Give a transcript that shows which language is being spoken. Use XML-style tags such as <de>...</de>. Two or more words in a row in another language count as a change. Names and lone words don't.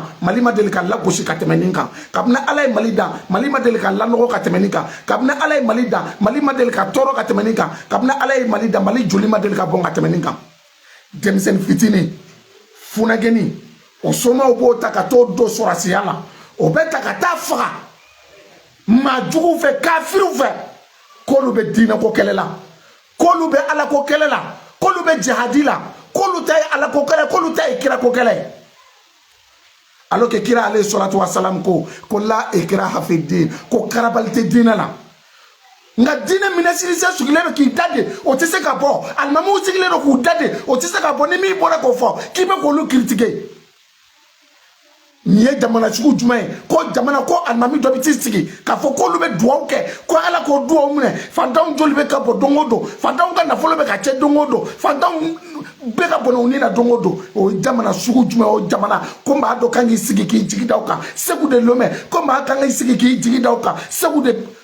<bm>Mali ma deli ka lagosi ka tɛmɛ nin kan kabini ala ye Mali dan Mali ma deli ka lanɔgɔ ka tɛmɛ nin kan kabini ala ye Mali dan Mali ma deli ka tɔɔrɔ ka tɛmɛ nin kan kabini ala ye Mali dan Mali joli ma deli ka bɔn ka tɛmɛ nin kan denmisɛnnin fitinin funagɛnni o somaw b'o ta ka t'o don sɔrɔsiya la o bɛ ta ka taa faga maa juguw fɛ kafiriw fɛ k'olu bɛ diinɛko kɛlɛ la k'olu bɛ alako kɛlɛ la k'olu bɛ jihadi la k'olu ta ye alako kɛlɛ k'olu ta ye kirako kɛlɛ</bm> <fr>alors que</fr> <bm>kira alayhi salatu wasalam ko</bm> <ar>la ikraha fi din</ar> <bm>ko karabali tɛ diinɛ la nka diinɛ minɛsirisɛ sigilen don k'i da de o tɛ se ka bɔ alimamiw sigilen don k'u da de o tɛ se ka bɔ ni min bɔra k'o fɔ k'i bɛ k'olu critiquer nin ye jamana sugu jumɛn ye ko jamana ko alimami dɔ bɛ t'i sigi k'a fɔ k'olu bɛ duwawu kɛ ko ala k'o duwawu minɛ fantanw joli bɛ ka bɔ don o don fantanw ka nafolo bɛ ka cɛ don o don fantanw bɛɛ ka bɔnɛ u ni na don o don o ye jamana sugu jumɛn o jamana ko maa dɔ kan k'i sigi k'i jigi da o kan Segu de Lomé ko maa kan k'i sigi k'i jigi da o kan Segu de</bm>